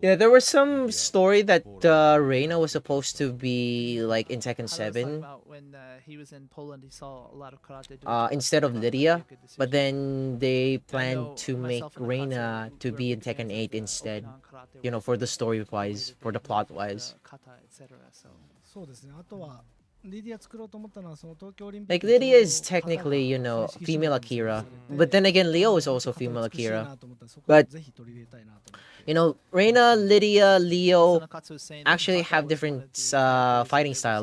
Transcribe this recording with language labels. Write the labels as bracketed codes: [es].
[en] Yeah, there was some story that Reina was supposed to be like in Tekken 7 When he was in Poland, he saw a lot of karate. instead of Lidia, but then they planned to make Reina to be in Tekken 8 instead. You know, for the story wise, for the plot wise. So [ja] そうですね。あとはリディア作ろうと思ったのはその東京オリンピッ [en] Like Lydia is technically, you know, female Akira, but then again, Leo is also female Akira. But you know, Reina, Lydia, Leo actually have different fighting style.